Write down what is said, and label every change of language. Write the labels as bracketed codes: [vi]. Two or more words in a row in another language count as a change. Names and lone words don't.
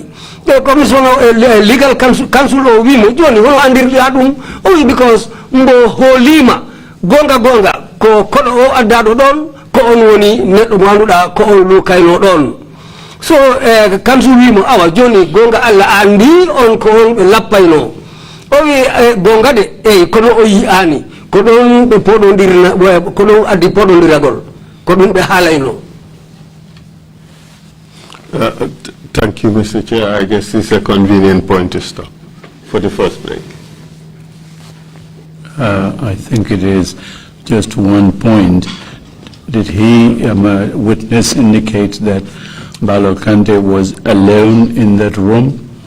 [en] commission legal council [ff] o wi mo joni hono andirda dum o because mbo holima gonga ko kodo o adda do don ko on woni neddo wanduda ko on lukayno don so council wi mo awa joni gonga alla andi on ko on lappayno o wi gonga de kono o yi ani ko ɗon ɓe poɗodirna ko ɗon addi poɗodiragol ko ɗum ɓe haalayno. [en] Thank you, Mr. Chair. I guess this is a convenient point to stop for the first break. I think it is just one point. Did he, witness indicate that Balo Kante was alone in that room?